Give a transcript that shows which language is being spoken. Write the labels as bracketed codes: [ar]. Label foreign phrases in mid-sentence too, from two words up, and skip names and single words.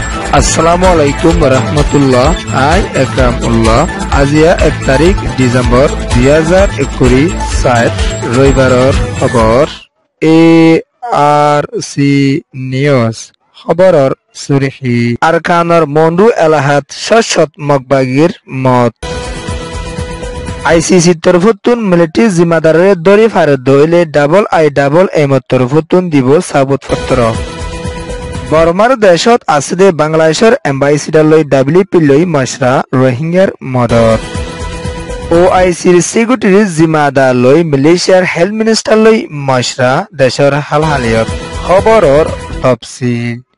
[ar] السلام عليكم ورحمة الله. আই একরামুল্লাহ। [rhg] আজিয়া 1 তাৰিখ ডিসেম্বৰ 2021 ৰবিবাৰৰ খবৰ। ARC নিউজ খবৰৰ সুৰিখি আৰকানৰ মন্ডু এলাহাত শশত মকবাগিৰ মত। ICC তরফতুন মিলিটারি জিম্মাদারের দরি ফারত দইলে IIM তরফতুন দিব সাবুত পত্র। বর্মার দেশত আছে বাংলাদেশের এম্বাসিডার লই WP লই মশরা রোহিঙ্গার মদত। OICর সিকিউরিটি জিম্মাদার লই মালয়েশিয়ার [en] health minister [rhg] লই মশরা দেশের হালহালিয়ত খবরর তফসিল।